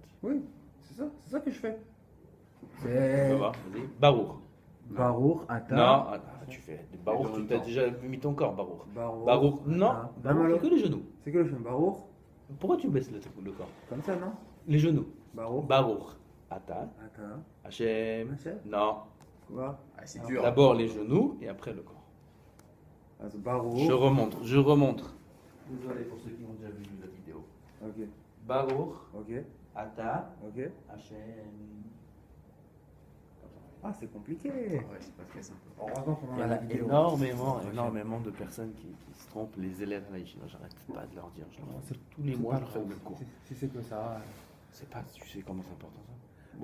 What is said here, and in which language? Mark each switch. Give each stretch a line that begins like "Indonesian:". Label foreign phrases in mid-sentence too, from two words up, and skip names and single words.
French: Oui, c'est ça que je fais. Vas-y. Baruch, Ata. Non, tu fais. Baruch, tu as déjà mis ton corps, Baruch. Baruch, non. Baruch, c'est que les genoux. C'est que les genoux. Baruch. Pourquoi tu baisses le corps? Comme ça, non? Les genoux. Baruch.
Hebrew: אתה השם.
French: Non. Quoi? C'est dur. D'abord les genoux et après le corps. Baruch. Je remonte. Désolé pour ceux qui ont déjà vu la vidéo. Ok. Baruch. Ok. Ata. Ok. Hashem. Ah, c'est compliqué. Ouais, c'est pas très simple. Il y a énormément de personnes qui se trompent, les élèves à la yeshiva. J'arrête pas de leur dire. Tous les mois, je fais le même cours. Si c'est que ça. C'est pas, tu sais comment c'est important ça.